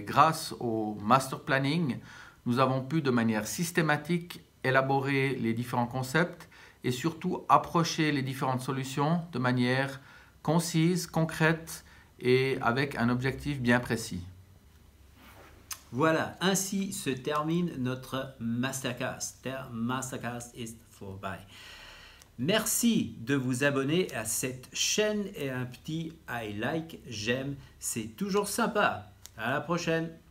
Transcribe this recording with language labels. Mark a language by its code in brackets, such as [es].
[fr] Grâce au master planning, nous avons pu de manière systématique élaborer les différents concepts et surtout approcher les différentes solutions de manière concise, concrète et avec un objectif bien précis. Voilà, ainsi se termine notre Mastercast. [de] Der Mastercast ist vorbei. [fr] Merci de vous abonner à cette chaîne et un petit I like, j'aime, c'est toujours sympa. À la prochaine.